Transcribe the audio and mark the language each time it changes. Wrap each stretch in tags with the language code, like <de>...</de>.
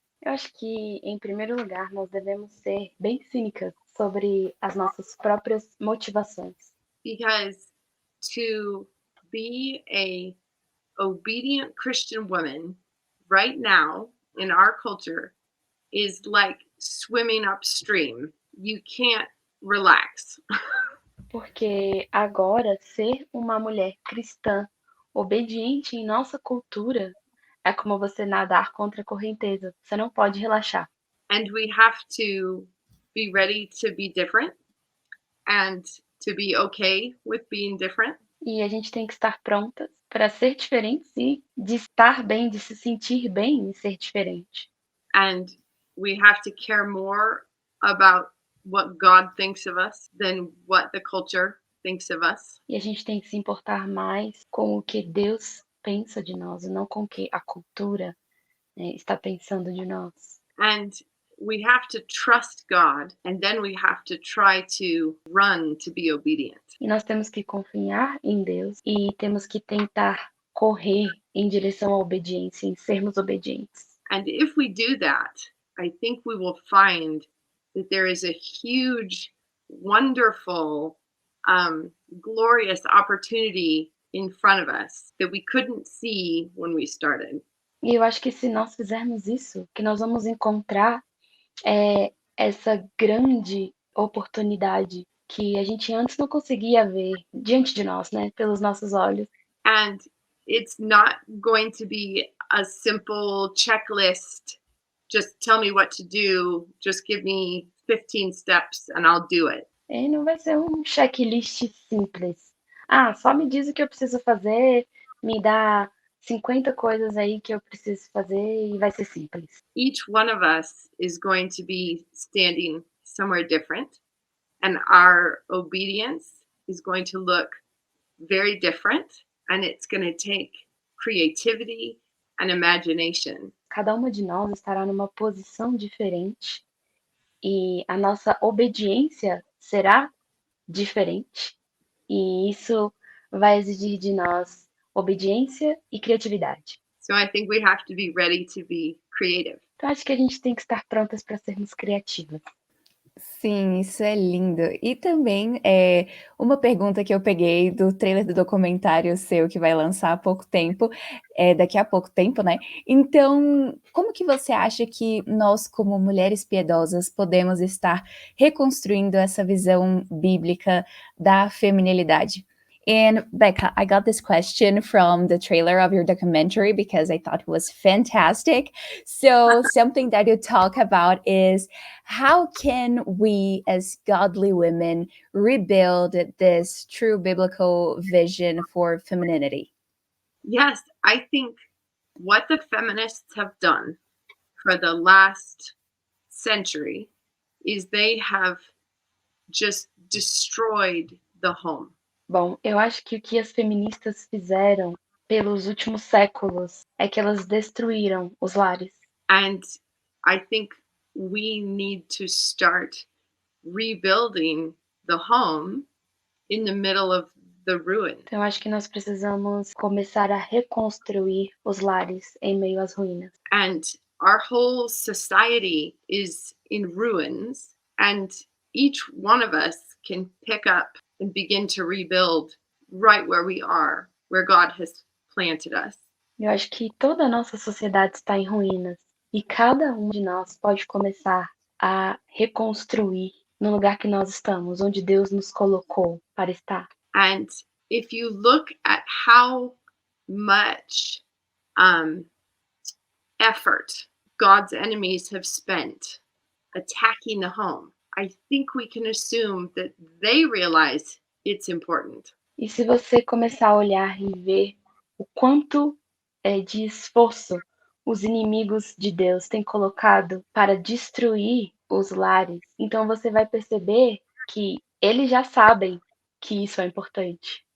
<pt>Eu acho que, em primeiro lugar, nós devemos ser bem cínicas sobre as nossas próprias motivações.</pt> <en>Because to be a obedient Christian woman right now in our culture is like swimming upstream. You can't relax.</en> <pt>Porque agora ser uma mulher cristã obediente em nossa cultura é como você nadar contra a correnteza. Você não pode relaxar.</pt> <en>And we have to be ready to be different and to be okay with being different.</en> <pt>E a gente tem que estar prontas para ser diferentes e de estar bem, de se sentir bem em ser diferente.</pt> <en>And we have to care more about what God thinks of us than what the culture thinks of us.</en> <pt>E a gente tem que se importar mais com o que Deus pensa de nós e não com o que a cultura, né, está pensando de nós.</pt> <en>And we have to trust God, and then we have to try to run to be obedient.</en> <pt>E nós temos que confiar em Deus e temos que tentar correr em direção à obediência, em sermos obedientes.</pt> <en>And if we do that, I think we will find that there is a huge, wonderful, glorious opportunity in front of us that we couldn't see when we started.</en> <pt>E eu acho que se nós fizermos isso, que nós vamos encontrar essa grande oportunidade que a gente antes não conseguia ver diante de nós, né, pelos nossos olhos.</pt> <en>And it's not going to be a simple checklist. Just tell me what to do. Just give me 15 steps and I'll do it.</en> <pt>E não vai ser um checklist simples. Ah, só me diz o que eu preciso fazer, me dá 50 coisas aí que eu preciso fazer e vai ser simples. Each one of us is going to be standing somewhere different, and our obedience is going to look very different, and it's going to take creativity and imagination. Cada uma de nós estará numa posição diferente e a nossa obediência será diferente. E isso vai exigir de nós obediência e criatividade. So I think we have to be ready to be creative. Então acho que a gente tem que estar prontas para sermos criativas. Sim, isso é lindo. E também, uma pergunta que eu peguei do trailer do documentário seu que vai lançar há pouco tempo, daqui a pouco tempo, né. Então, como que você acha que nós, como mulheres piedosas, podemos estar reconstruindo essa visão bíblica da feminilidade?</pt> <en>And Becca, I got this question from the trailer of your documentary because I thought it was fantastic. So something that you talk about is how can we as godly women rebuild this true biblical vision for femininity? Yes, I think what the feminists have done for the last century is they have just destroyed the home.</en> <pt>Bom, eu acho que o que as feministas fizeram pelos últimos séculos é que elas destruíram os lares.</pt> <en>And I think we need to start rebuilding the home in the middle of the ruin.</en> <pt>Então, eu acho que nós precisamos começar a reconstruir os lares em meio às ruínas.</pt> <en>And our whole society is in ruins, and each one of us can pick up and begin to rebuild right where we are, where God has planted us.</en> <pt>Eu acho que toda a nossa sociedade está em ruínas e cada um de nós pode começar a reconstruir no lugar que nós estamos, onde Deus nos colocou para estar.</pt> <en>And if you look at how much effort God's enemies have spent attacking the home, I think we can assume that they realize it's important.</en> <pt>E se você começar a olhar e ver o quanto de esforço os inimigos de Deus têm colocado para destruir os lares, então você vai perceber que eles já sabem que isso é importante.</pt>